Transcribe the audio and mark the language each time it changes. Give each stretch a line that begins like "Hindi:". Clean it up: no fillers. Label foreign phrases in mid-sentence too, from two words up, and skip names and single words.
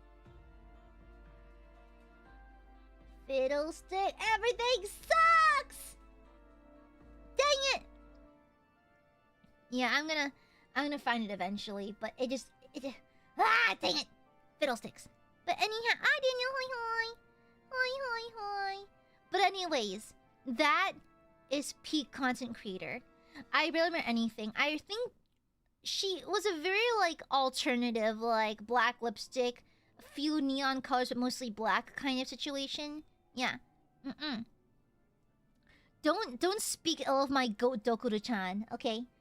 English: Fiddlestick, everything sucks! Dang it! Yeah, I'm gonna find it eventually, but it just dang it! Fiddlesticks. But anyhow, hi Daniel, hi hi. Hi hi hi. But anyways, that is peak content creator. I barely remember anything. I think she was a very like alternative, like black lipstick, a few neon colors but mostly black kind of situation. Yeah. Don't speak ill of my goat Dokuro-chan, okay?